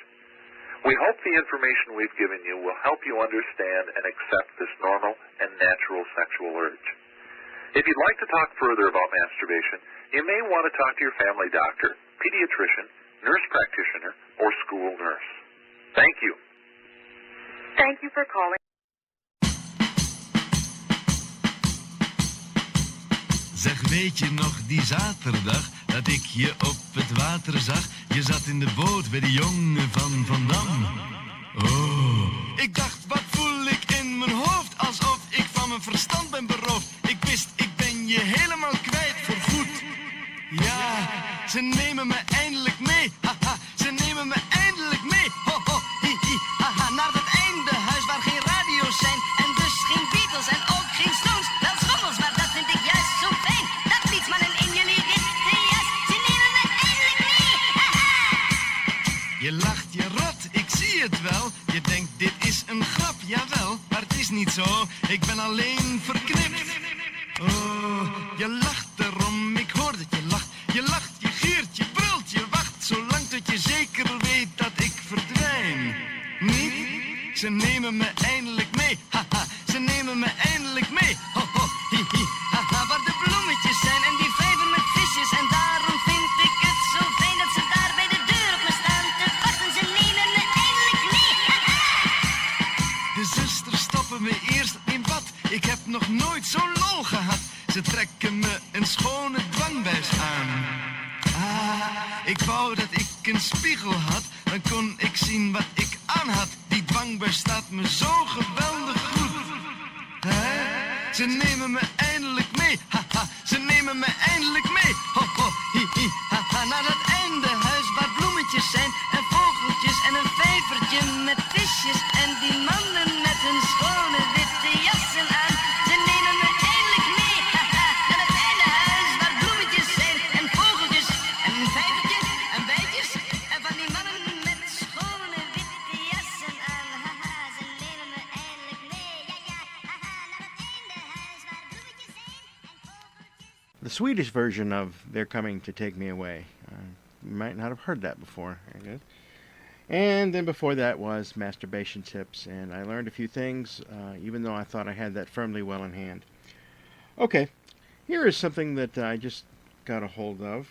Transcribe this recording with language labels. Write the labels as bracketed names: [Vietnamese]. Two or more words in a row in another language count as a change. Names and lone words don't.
[English] We hope the information we've given you will help you understand and accept this normal and natural sexual urge. If you'd like to talk further about masturbation, you may want to talk to your family doctor, pediatrician, nurse practitioner, or school nurse. Thank you. Thank you for calling. [Dutch] Zeg, weet je nog die zaterdag dat ik je op het water zag? Je zat in de boot bij de jongen van Van Dam. Oh, ik dacht, wat voel ik in mijn hoofd? Alsof ik van mijn verstand ben beroofd. Ik wist, ik ben je helemaal kwijt voor goed. Ja, ze nemen me eindelijk mee. Haha, ze nemen me eindelijk mee. Ho, ho, hi, hi, haha. Naar het einde huis waar geen radio's zijn. En dus geen Beatles en ook geen Stones. Wel schommels, maar dat vind ik juist zo fijn. Dat fietsmannen in jullie witte jas. Ze nemen me eindelijk mee. Haha. Je lacht je rot, ik zie het wel. Je denkt, dit is een grap, jawel. Maar het is niet zo, ik ben alleen verknipt. Oh, je lacht erom, ik hoor dat je lacht. Je lacht, je giert, je brult, je wacht. Zolang tot je zeker weet dat ik verdwijn. Niet? Ze nemen me eindelijk mee. Haha, ze nemen me eindelijk mee. Ho, ho, hi, hi, haha. Waar de bloemetjes zijn en die vijver met visjes. En daarom vind ik het zo fijn dat ze daar bij de deur op me staan te wachten. Ze nemen me eindelijk mee. Haha. De zusters stoppen me eerst in bad. Ik heb nog nooit zo'n lol gehad. Ze trekken me een schone dwangbuis aan. Ah, ik wou dat ik een spiegel had. Dan kon ik zien wat ik aan had. Die dwangbuis staat me zo geweldig goed. Hè? Ze nemen me eindelijk mee. Haha, ze nemen nemen me eindelijk mee. Ho, ho, hi, hi, ha, ha. Naar het eindehuis waar bloemetjes zijn en vogeltjes en een vijvertje met visjes. En die mannen met hun schone witte jassen aan. Ze nemen me eindelijk mee, ha, ha. Naar het eindehuis waar bloemetjes zijn en vogeltjes en vijvertjes en bijtjes. En van die mannen met schone witte jassen aan. Ha, ha. Ze nemen me eindelijk mee, ja, ja. Ha, ha. Naar het eindehuis waar bloemetjes zijn en vogeltjes. [English] The Swedish version of They're Coming to Take Me Away. You might not have heard that before, I guess. And then before that was Masturbation Tips, and I learned a few things, even though I thought I had that firmly well in hand. Okay, here is something that I just got a hold of.